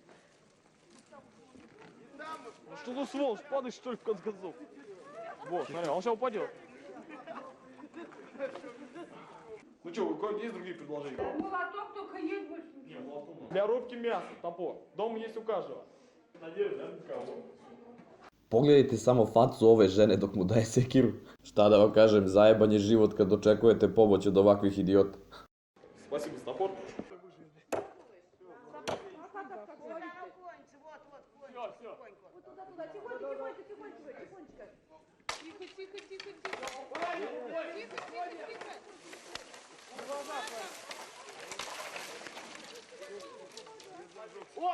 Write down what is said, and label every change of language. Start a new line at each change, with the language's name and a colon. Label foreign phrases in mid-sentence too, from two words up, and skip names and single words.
Russian: Ну что за сволочь, падаешь что ли в конце концов? Вот, смотри, он сейчас упадет. Ну что, у кого есть другие предложения? Молоток только есть больше. Нет, молоток. Для рубки мяса, топор. Дома есть у каждого. Надеюсь, да, никого.
Serbian: Pogledajte samo facu ove žene dok mu daje sekiru. Šta da vam kažem, zajeban je život kad očekujete pomoć od ovakvih idiota.
Russian: Спасибо за топор. Вот туда, тихонько, тихонечко. Тихо, тихо, тихо, тихо. Тихо, тихо, тихо. О!